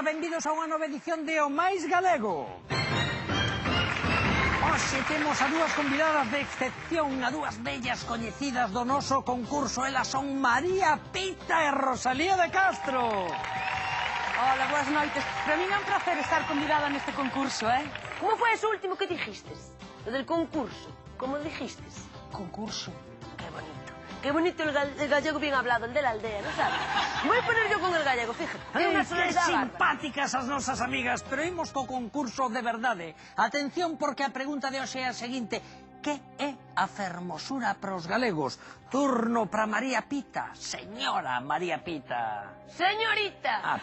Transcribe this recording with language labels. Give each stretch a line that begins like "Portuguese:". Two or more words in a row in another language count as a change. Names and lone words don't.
Galician: Benvidos a unha nova edición de O Máis Galego. Hoxe temos a dúas convidadas de excepción, a dúas bellas coñecidas do noso concurso. Elas son María Pita e Rosalía de Castro. Hola, boas noites. Para mí é un placer estar convidada neste concurso, Como foi ese último que dijistes?
Spanish: Lo del concurso. ¿Cómo dijistes? Concurso. Qué bonito. Qué bonito el gallego bien hablado, el de la aldea, ¿no sabes? Voy a poner yo con el gallego, fíjate.
Galician: Ai, que simpáticas as nosas amigas, pero imos co concurso de verdade. Atención, porque a pregunta de hoxe é a seguinte. Que é a fermosura para os galegos? Turno para María Pita. Señora María Pita. Señorita.